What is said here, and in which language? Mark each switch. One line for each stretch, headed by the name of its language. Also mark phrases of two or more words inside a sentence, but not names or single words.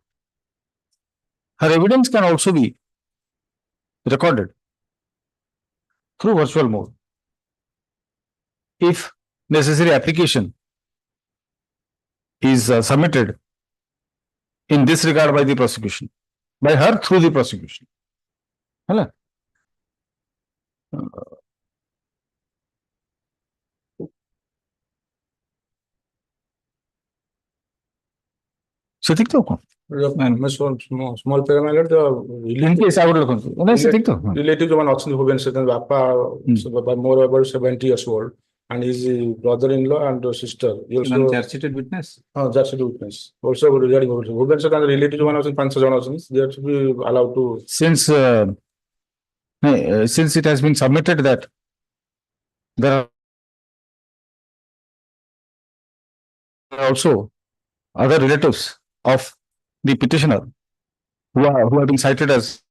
English: Her evidence can also be recorded through virtual mode if necessary application is submitted in this regard by the prosecution, by her through the prosecution. Hello.
Odia: ସେତିକି ତ କଣ?
English: small pyramid the relative
Odia: ଯୋଉମାନେ ଅଛନ୍ତି ଭୁବନେଶ୍ୱର, ବାପା ମୋର
English: about 70 years old and his brother-in-law and sister. Charge-sheeted witness. Charge-sheeted witness. Also regarding
Odia: ଭୁବନେଶ୍ୱର ତାଙ୍କ relative ଯୋଉମାନେ ଅଛନ୍ତି 5-6 ଜଣ ଅଛନ୍ତି,
English: they have to be allowed to. Since it has been submitted that there are also other relatives of the petitioner who have been cited as